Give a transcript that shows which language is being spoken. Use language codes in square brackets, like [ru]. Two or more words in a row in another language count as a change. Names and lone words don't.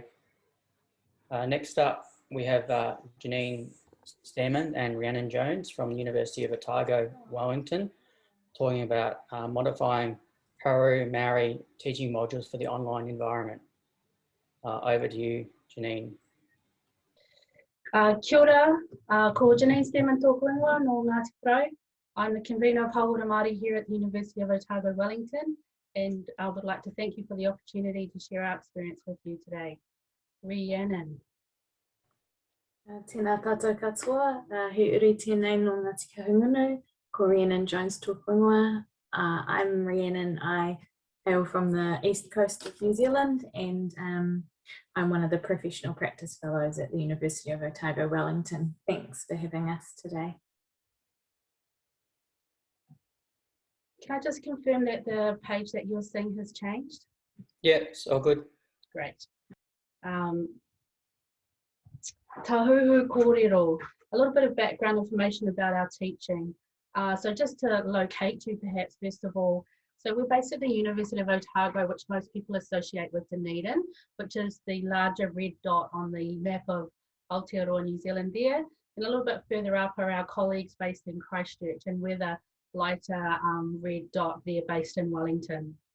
[en] Next up, we have Jeannine Stairmand and Rhiannon Jones from the University of Otago, Wellington, talking about modifying Hauora Māori teaching modules for the online environment. Over to you, Jeannine. [mi] Kia ora, ko Jeannine Stairmand tōku ingoa no Ngāti Porou. [en] I'm the convener of Hauora Māori here at the University of Otago, Wellington, and I would like to thank you for the opportunity to share our experience with you today. Rhiannon. [mi] Tēnā tātou katoa, he uri tēnei no Ngāti Kahungunu, ko Rhiannon Jones tōku ingoa. [en] I'm Rhiannon. I hail from the east coast of New Zealand, and I'm one of the professional practice fellows at the University of Otago, Wellington. Thanks for having us today. Can I just confirm that the page that you're seeing has changed? Yeah, it's all good. Great. [mi] Tahuhu kōrero, [en] a little bit of background information about our teaching. So just to locate you perhaps first of all, so we're based at the University of Otago, which most people associate with Dunedin, which is the larger red dot on the map of Aotearoa, New Zealand there. And a little bit further up are our colleagues based in Christchurch, and we're the lighter red dot there based in Wellington.